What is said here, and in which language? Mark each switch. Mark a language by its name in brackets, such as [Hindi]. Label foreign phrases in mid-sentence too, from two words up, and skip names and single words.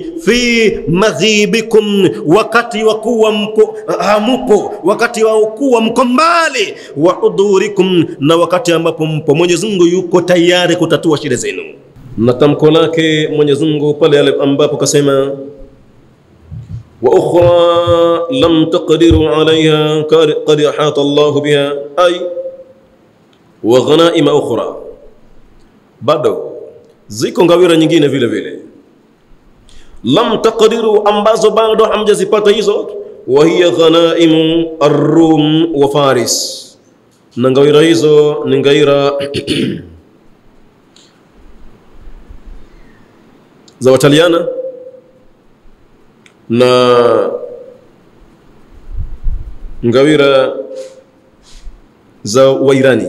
[Arabic] في مغيبكم, [Swahili] wakati wa kuwa mko hamupo, wakati wa kuwa mko mbali, [Arabic] وحضوركم, [Swahili] na wakati ambapo mpo Mwenyezi Mungu yuko tayari kutatua shida zenu. Na tamko lake Mwenyezi Mungu pale ambapo kasema [Arabic] وأخرى لم تقدروا عليها قد أحاط الله بها أي وغنائم أخرى, [Swahili] bado ziko ngawira nyingine vile vile [Arabic] لم تقدروا, [Swahili] ambazo bado hamjazipata hizo. [Arabic] وهي غنائم الروم وفارس, [Swahili] na ngawira hizo ni ngawira za Wataliana na ngawira za Wairani.